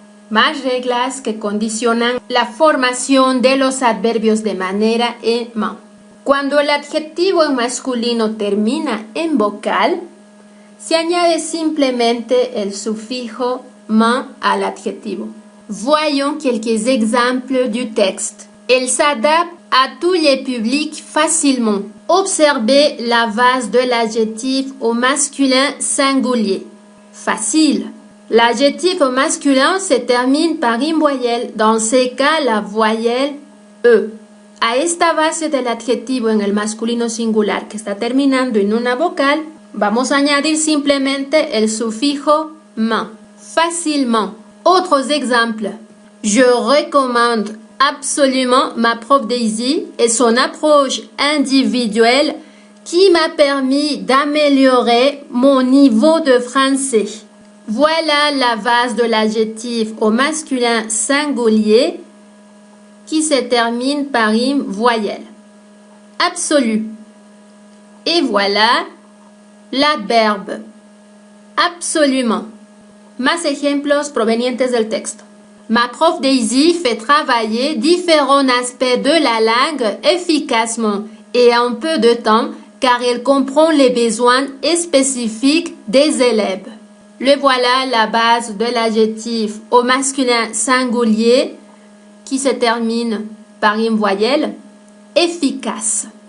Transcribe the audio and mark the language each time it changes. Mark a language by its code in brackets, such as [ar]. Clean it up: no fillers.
[es] Más reglas que condicionan la formación de los adverbios de manera en ment. Cuando el adjetivo en masculino termina en vocal, se añade simplemente el sufijo ment al adjetivo. [fr] Voyons quelques exemples du texte. Elle s'adapte à tous les publics facilement. Observez la base de l'adjectif au masculin singulier. Facile. L'adjectif au masculin se termine par une voyelle. Dans ce cas, la voyelle E. [es] A esta base del adjetivo en el masculino singular que está terminando en una vocal, vamos a añadir simplemente el sufijo ment. [fr] Facilement. Autres exemples. Je recommande absolument ma prof Daisy et son approche individuelle qui m'a permis d'améliorer mon niveau de français. Voilà la base de l'adjectif au masculin singulier qui se termine par une voyelle. Absolu. Et voilà l'adverbe. Absolument. [es] Más ejemplos provenientes del texto. [fr] Ma prof Daisy fait travailler différents aspects de la langue efficacement et en peu de temps car elle comprend les besoins spécifiques des élèves. Le voilà la base de l'adjectif au masculin singulier qui se termine par une voyelle, efficace.